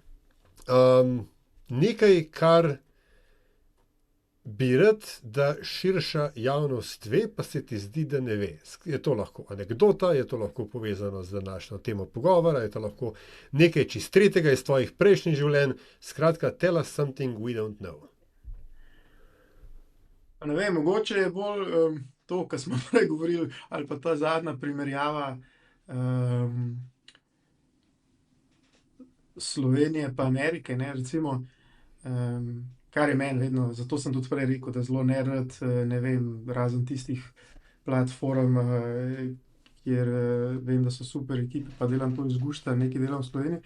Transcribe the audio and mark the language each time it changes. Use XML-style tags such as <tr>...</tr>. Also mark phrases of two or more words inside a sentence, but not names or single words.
<sl>Nekaj, kar bi rad, da širša javnost ve, pa se ti zdi, da ne ve. Je to lahko anekdota, je to lahko povezano z današnjo temo pogovora, je to lahko nekaj čist tretjega iz tvojih prejšnjih življenj. Skratka,</sl> <en>tell us something we don't know.</en> <sl>Ne vem, mogoče je bolj to, kar smo prej govorili, ali pa ta zadnja primerjava Slovenije pa Amerike, ne, recimo, kar je meni vedno, zato sem tudi prej rekel, da zelo nerad, ne vem, razen tistih platform, kjer vem, da so super ekipe, pa delam to iz gušta, nekaj delam v Sloveniji.</sl>